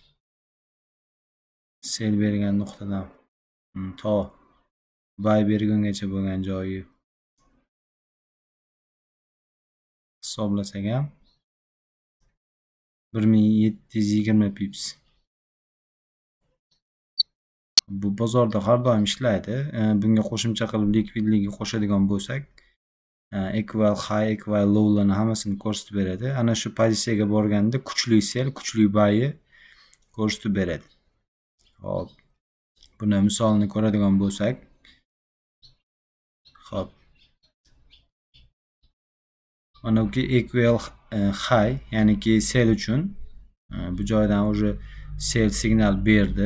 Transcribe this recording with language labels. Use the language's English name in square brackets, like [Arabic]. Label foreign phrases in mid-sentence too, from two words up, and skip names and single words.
[Uzbek] Sel bergan nuqtadan to buy bergungacha bo'lgan joyi hisoblasak ham 1720 pips. Bu bozorda har doim ishlaydi. Bunga qo'shimcha qilib likvidlikni qo'shadigan bo'lsak, [English] equal high, equal low [Uzbek] larni hammasini ko'rsatib beradi. Ana shu pozitsiyaga borganda kuchli sel, kuchli buy'i ko'rsatib beradi. Hop. Buni misolini ko'radigan bo'lsak, hop. Mana bu [English] equal high, [Uzbek] ya'niki sel uchun bu joydan уже sel signal berdi.